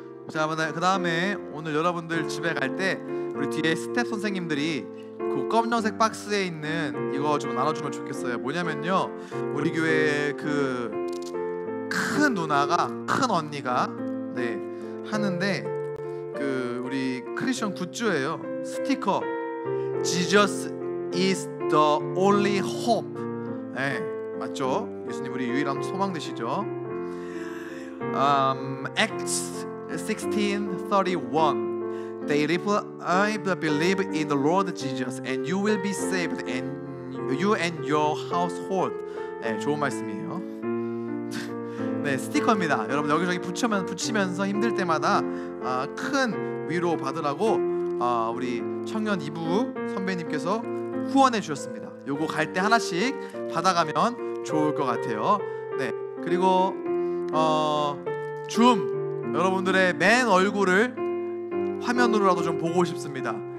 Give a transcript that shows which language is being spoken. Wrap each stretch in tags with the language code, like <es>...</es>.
<ko>자, 그 다음에 오늘 여러분들 집에 갈 때 우리 뒤에 스텝 선생님들이 그 검정색 박스에 있는 이거 좀 나눠주면 좋겠어요. 뭐냐면요, 우리 교회에 그 큰 누나가, 큰 언니가 하는데 그 우리 크리스천 굿즈예요.</ko> <en>스티커 Jesus is the only hope.</en> <ko>맞죠? 예수님 우리 유일한 소망 되시죠?</ko> <en>Acts 16:31 They reply, I believe in the Lord Jesus and you will be saved and you and your household.</en> <ko>좋은 말씀이에요. 스티커입니다. 여러분 여기저기 붙이면서 힘들 때마다 큰 위로 받으라고 우리 청년 이부 선배님께서 후원해 주셨습니다. 요거 갈 때 하나씩 받아가면 좋을 것 같아요. 그리고 줌 여러분들의 맨 얼굴을 화면으로라도 좀 보고 싶습니다.</ko>